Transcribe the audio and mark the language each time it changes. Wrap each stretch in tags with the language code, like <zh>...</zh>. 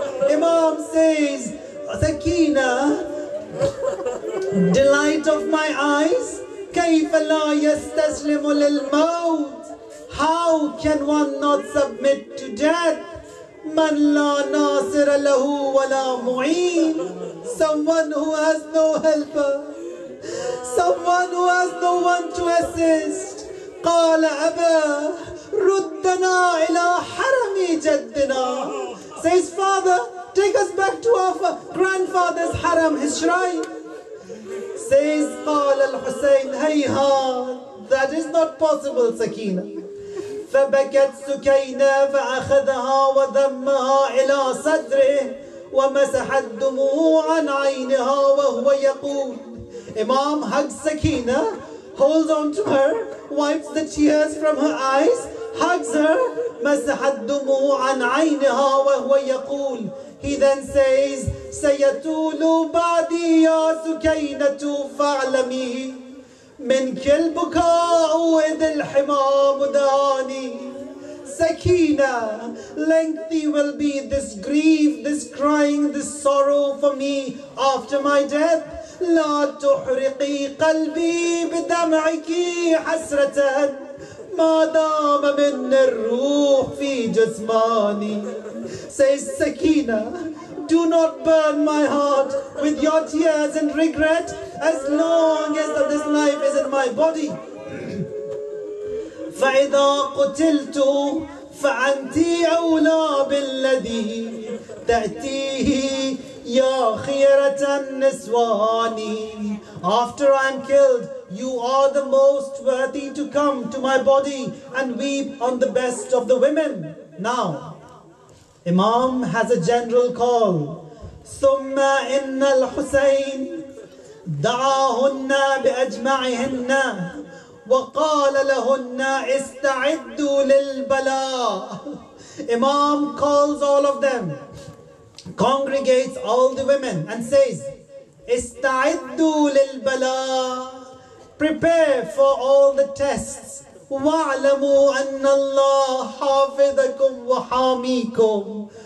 <en>Imam says, Sakina, delight of my eyes,</en> <ar>كيف لا يستسلم للموت?</ar> <en>How can one not submit to death?</en> <ar>من لا ناصر له ولا معين.</ar> <en>Someone who has no helper, someone who has no one to assist.</en> <ar>قال أبا ردنا إلى حرم جدنا.</ar> <en>Says, Father, take us back to our grandfather's haram, his shrine. Says</en> <ar>قال الحسين هيهات.</ar> <en>That is not possible, Sakina.</en> <ar>فبكت سكينة فأخذها وضمها إلى صدره ومسحت دموعا عينها وهو يقول.</ar> <en>Imam hugs Sakina, holds on to her, wipes the tears from her eyes, hugs her.</en> <ar>مسحت دموعا عينها وهو يقول.</ar> <en>He then says,</en> <ar>سيطول بعدي يا سكينة فاعلمي منك البكاء إذ الحمام داني.</ar> <en>Sakina, lengthy will be this grief, this crying, this sorrow for me after my death.</en> <ar>لا تحرقي قلبي بدمعك حسرة ما دام من الروح في جسماني.</ar> <en>Says Sakina, do not burn my heart with your tears and regret as long as this life is in my body.</en> <ar>فإذا قتلت فأنت أولى بالذي تأتيه يا خيرة النسوان.</ar> <en>After I am killed, you are the most worthy to come to my body and weep on the best of the women. Now, Imam has a general call.</en> <ar>ثم إن الحسين دعاهن بأجمعهن وقال لهن استعدوا للبلاء.</ar> <en>Imam calls all of them, congregates all the women and says,</en> <ar>استعدوا للبلاء.</ar> <en>Prepare for all the tests.</en> <ar>وَاعْلَمُوا أَنَّ اللَّهَ حَافِظَكُمْ وَحَامِيكُمْ.</ar>